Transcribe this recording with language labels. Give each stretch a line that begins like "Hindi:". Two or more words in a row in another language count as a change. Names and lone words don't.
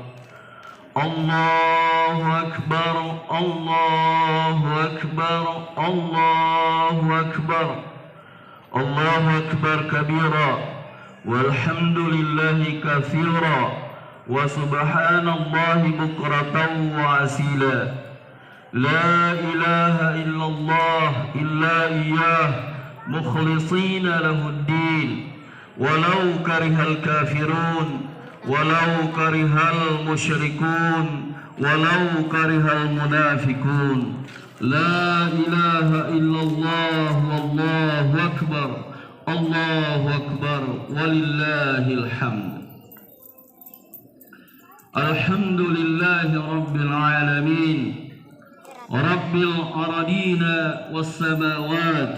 Arabic: الله أكبر الله أكبر الله أكبر الله أكبر كبيرا والحمد لله كثيرا وسبحان الله بكرة وأصيلا. لا إله إلا الله إلا إياه مخلصين له الدين, ولو كره الكافرون ولو كره المشركون ولو كره المنافقون. لا إله إلا الله والله أكبر الله أكبر ولله الحمد. الحمد لله رب العالمين رب الأرضين والسماوات.